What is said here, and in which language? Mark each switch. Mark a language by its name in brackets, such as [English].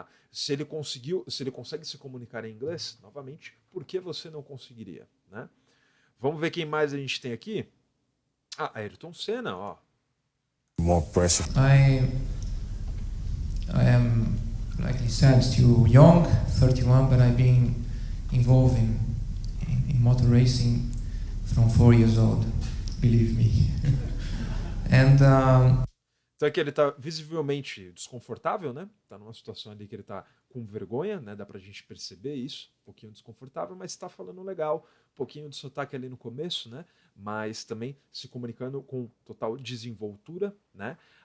[Portuguese] Se ele consegue se comunicar em inglês, novamente, por que você não conseguiria, né? Vamos ver quem mais a gente tem aqui. Ayrton Senna, ó. [English] More pressure. I am, like he said, still young, 31, but I've been involved in motor racing from 4 years old, believe me. And [Portuguese] então aqui ele está visivelmente desconfortável, né? Está numa situação ali que ele está com vergonha, né? Dá pra gente perceber isso, um pouquinho desconfortável, mas está falando legal, pouquinho de sotaque ali no começo, né? Mas também se comunicando com total desenvoltura, né?